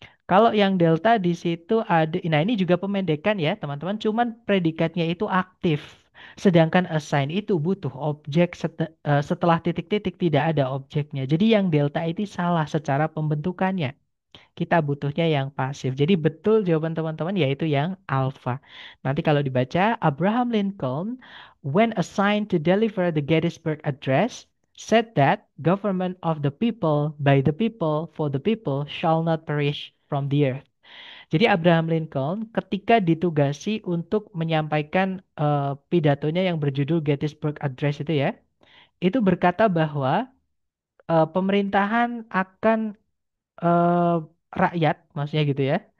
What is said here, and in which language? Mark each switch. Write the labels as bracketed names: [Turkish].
[Indonesian] Kalau yang delta di situ ada, nah ini juga pemendekan ya teman-teman, cuman predikatnya itu aktif. Sedangkan assign itu butuh objek setelah titik-titik tidak ada objeknya. Jadi yang delta itu salah secara pembentukannya. Kita butuhnya yang pasif. Jadi betul jawaban teman-teman yaitu yang alpha. Nanti kalau dibaca, [English] Abraham Lincoln, when assigned to deliver the Gettysburg Address, said that government of the people, by the people, for the people, shall not perish from the earth. [Indonesian] Jadi Abraham Lincoln ketika ditugasi untuk menyampaikan pidatonya yang berjudul Gettysburg Address itu ya, itu berkata bahwa pemerintahan akan eh, rakyat, maksudnya gitu ya.